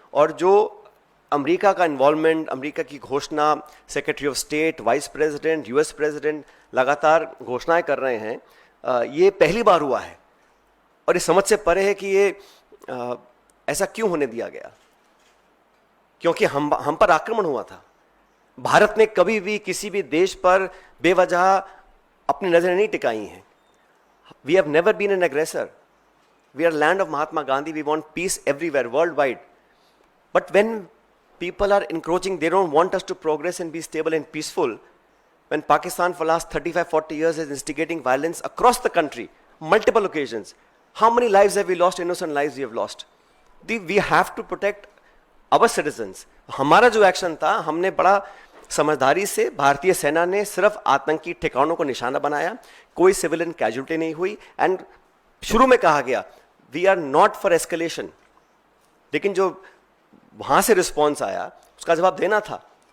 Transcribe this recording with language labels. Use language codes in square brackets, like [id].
[hi] और जो अमेरिका का इन्वॉल्वमेंट, अमेरिका की घोषणा, secretary of state, vice president, US president लगातार घोषणाएं कर रहे हैं, ये पहली बार हुआ है और ये समझ से परे है कि ये ऐसा क्यों होने दिया गया, क्योंकि हम पर आक्रमण हुआ था। भारत ने कभी भी किसी भी देश पर बेवजह अपनी नजरें नहीं टिकाई हैं। [en] We have never been an aggressor. We are land of Mahatma Gandhi. We want peace everywhere, world wide. But when people are encroaching, they don't want us to progress and be stable and peaceful, when Pakistan for last 35-40 years is instigating violence across the country, multiple occasions. How many lives have we lost? Innocent lives we have lost. We have to protect our citizens. [hi] हमारा जो action था, हमने बड़ा समझदारी से, भारतीय सेना ने सिर्फ आतंकी ठिकानों को निशाना बनाया, कोई सिविलियन कैजुअल्टी नहीं हुई, एंड शुरू में कहा गया [en] we are not for escalation, [hi] लेकिन जो वहां से रिस्पॉन्स आया उसका जवाब देना था।